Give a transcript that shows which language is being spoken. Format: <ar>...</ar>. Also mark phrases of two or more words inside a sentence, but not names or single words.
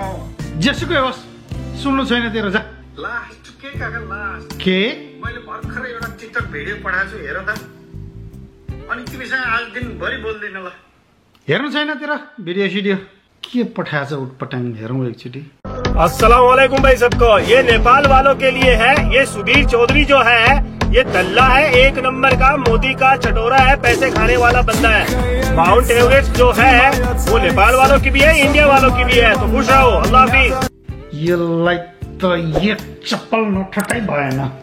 <ne>जेसुकै होस्, सुन्नु छैन तेरो, जा। लास्ट के काका, लास्ट के? मैले भर्खरै एउटा टिकटक भिडियो पठाएको छु, हेर त। अनि तिमीसँग आज दिनभरि बोल्दिन ल। हेर्नु छैन तेरो भिडियो सिडियो? के पठाएछ उटपटाङ, हेरौँ एकचोटि।</ne> <ar>السلام عليكم</ar> <hi>भाई सबको। ये नेपाल वालों के लिए है। ये सुधीर चौधरी जो है, ये दल्ला है, एक नंबर का मोदी का चटोरा है, पैसे खाने वाला बंदा है। माउंट एवरेस्ट जो है वो नेपाल वालों की भी है, इंडिया वालों की भी है। तो खुश रहो, अल्लाह हाफिज।</hi> <ne>यसलाई त एक चप्पल नठटाइ भएन।</ne>